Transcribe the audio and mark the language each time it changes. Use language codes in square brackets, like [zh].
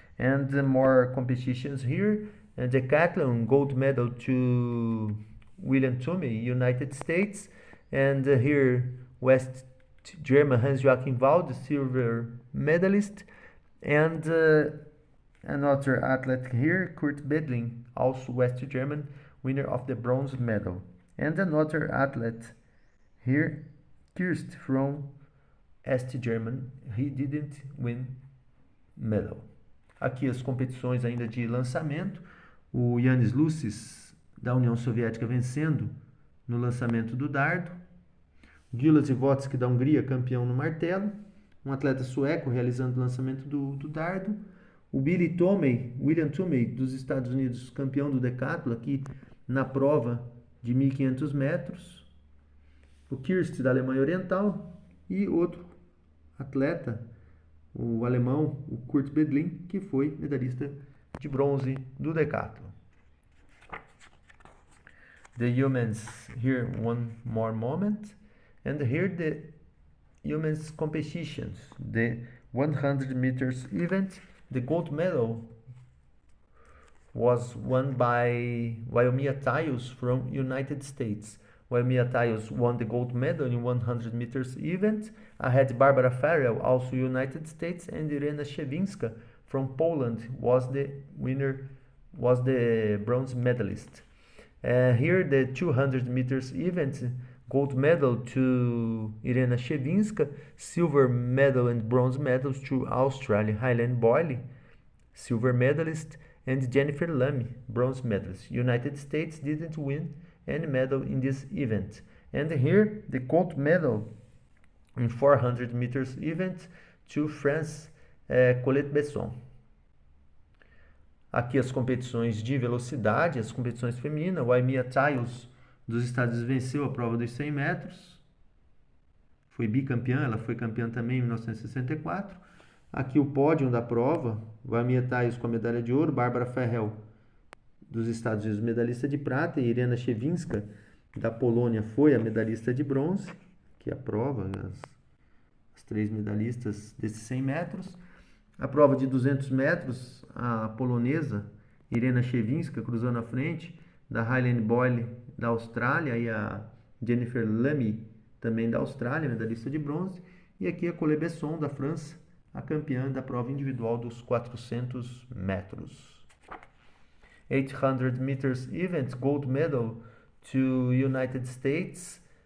[en] And more competitions here. Decathlon, gold medal to William Toomey, United States, and here West German Hans-Joachim Wald, silver medalist, and another athlete here, Kurt Bedling, also West German, winner of the bronze medal. And another athlete here, Kirst from East German, he didn't win medal. [pt] Aqui as competições ainda de lançamento, o Ioannis Lucis da União Soviética vencendo no lançamento do dardo, Gyula Zivotsky da Hungria campeão no martelo, um atleta sueco realizando o lançamento do dardo, o William Toomey dos Estados Unidos campeão do decathlon aqui na prova de 1.500 metros, o Kirst da Alemanha Oriental e outro atleta, o alemão, o Kurt Bedling, que foi medalhista de bronze do decathlon. [en] The humans here, one more moment, and here the humans competitions, the 100 meters event. The gold medal was won by Waimea Taius from United States. Waimea Taius won the gold medal in 100 meters event. Ahead Barbara Farrell, also United States, and Irena Shewinska from Poland was the winner, was the bronze medalist. Here the 200 meters event, gold medal to Irena Shewinska, silver medal and bronze medals to Australia, Haileen Boyle, silver medalist, and Jennifer Lamy, bronze medalist. United States didn't win any medal in this event. And here the gold medal in 400 meters event to France, Colette Besson. [pt] Aqui as competições de velocidade, as competições femininas. Waimea Taius dos Estados Unidos venceu a prova dos 100 metros. Foi bicampeã, ela foi campeã também em 1964. Aqui o pódio da prova, Waimea Taius com a medalha de ouro, Barbara Farrell dos Estados Unidos, medalhista de prata, e Irena Shewinska da Polônia foi a medalhista de bronze, que é a prova, as três medalhistas desses 100 metros. A prova de 200 metros, a polonesa Irena Shewinska cruzando a frente, da Haileen Boyle da Austrália e a Jennifer Lamy também da Austrália, medalhista de bronze. E aqui a Colette Besson da França, a campeã da prova individual dos 400 metros. [en] 800 meters event, gold medal to United States.